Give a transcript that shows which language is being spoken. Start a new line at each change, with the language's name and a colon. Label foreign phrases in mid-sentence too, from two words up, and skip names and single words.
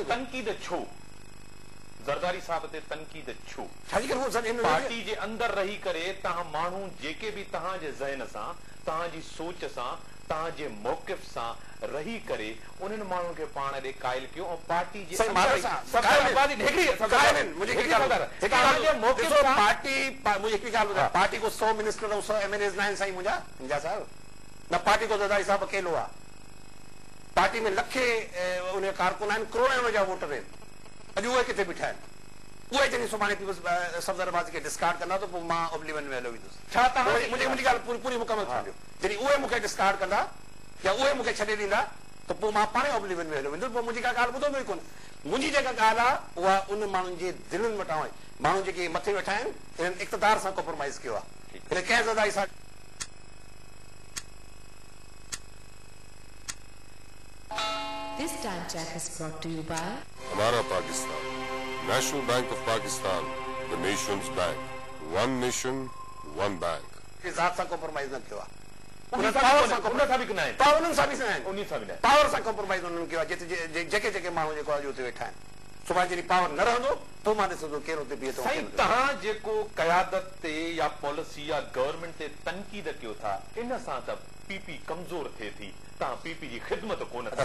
Sindhi: तनक़ीद छो ज़रदारी साहिब ते तनक़ीद छो छाजी करे पार्टी जे अंदरि रही करे तव्हां माण्हू जेके बि तव्हांजे ज़हन सां तव्हांजी सोच सां तव्हांजे मौक़िफ़ सां रही करे उन्हनि माण्हुनि खे पाण ॾे क़ाइल कयो ऐं पार्टी जे पार्टी को 100 मिनिस्टर और 100 MLAs न आहिनि साईं मुंहिंजा साहिब न पार्टी को ज़रदारी साहिब अकेलो आहे पार्टी में लखे उन कारकुन आहिनि करोड़ उनजा वोटर आहिनि अॼु उहे किथे बीठा आहिनि उहे जॾहिं सुभाणे सफ़दर अब्बासी खे डिस्कार्ड कंदा त पोइ मां ओब्लिवियन में हलो वेंदुसि छा तव्हां मुंहिंजी ॻाल्हि पूरी मुकमल थी वियो जॾहिं उहे मूंखे डिस्कार्ड कंदा या उहे मूंखे छॾे ॾींदा त पोइ मां पाणे ओब्लिवियन में हलो वेंदुसि पोइ मुंहिंजी का ॻाल्हि ॿुधंदो ई कोन्हे मुंहिंजी जेका ॻाल्हि आहे उहा उन माण्हुनि जे दिलनि वटां माण्हू जेके मथे वेठा आहिनि हिननि इक़्तिदार सां कॉम्प्रोमाइज़ कयो आहे हिन कंहिं ज़रदारी सां
English: This time check is brought to you by
Hindi: हमारा पाकिस्तान,
English: National Bank of Pakistan, the nation's bank, one nation, one bank.
Sindhi: ज़ात सां कॉम्प्रोमाइज़ न कयो आहे पावर सां कॉम्प्रोमाइज़ उन्हनि कयो आहे जेके माण्हू जेको आहे उते वेठा आहिनि सुभाणे जॾहिं पावर न रहंदो पोइ मां ॾिसंदो केरु उते बीहे थो तव्हां जेको क़यादत ते या पॉलिसी या गवर्नमेंट ते तनक़ीद कयो था इन सां त पीपी कमज़ोर थिए थी तव्हां पीपी जी ख़िदमत कोन